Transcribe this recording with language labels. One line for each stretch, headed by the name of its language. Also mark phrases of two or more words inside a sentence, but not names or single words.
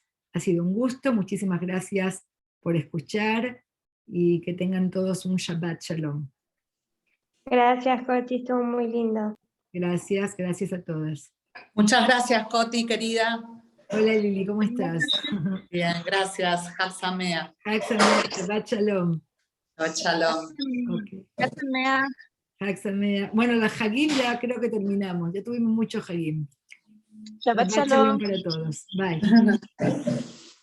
Spanish: Ha sido un gusto, muchísimas gracias por escuchar y que tengan todos un
Hebrew: שבת שלום.
Spanish: Gracias, Coti, estuvo muy lindo. Gracias, gracias a todas. Muchas gracias, Coti, querida. Hola Lili, ¿cómo estás? Bien, gracias.
Hebrew: חג שמח. חג שמח, שבת שלום. שבת שלום. Ok. חג שמח.
Spanish: Bueno, la Hagim ya creo que terminamos. Ya tuvimos mucho Hagim. Shabbat Shabbat Shalom. Shalom para todos. Bye.